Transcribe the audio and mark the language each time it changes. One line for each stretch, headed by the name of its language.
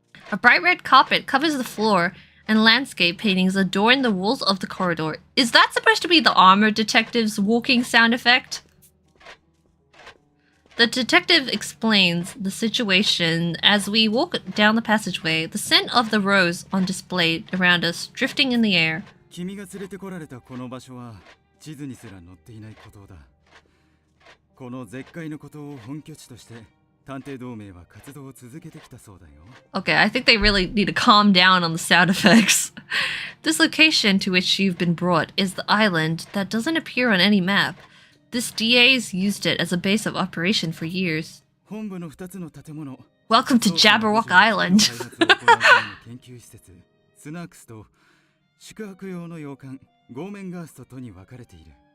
English: A bright red carpet covers the floor, and landscape paintings adorn the walls of the corridor. Is that supposed to be the armored detective's walking sound effect? The detective explains the situation as we walk down the passageway, the scent of the rose on display around us drifting in the air.
Japanese: 君が連れてこられたこの場所は地図にすら載っていない孤島だ。この絶海の孤島を本拠地として探偵同盟は活動を続けてきたそうだよ。
English: Okay, I think they really need to calm down on the sound effects. This location to which you've been brought is the island that doesn't appear on any map. This DA's used it as a base of operation for years.
Japanese: 本部の2つの建物。
English: Welcome to Jabberwock Island.
Japanese: 研究施設、スナークスと宿泊用の洋館、ゴーメンガーストとに分かれている。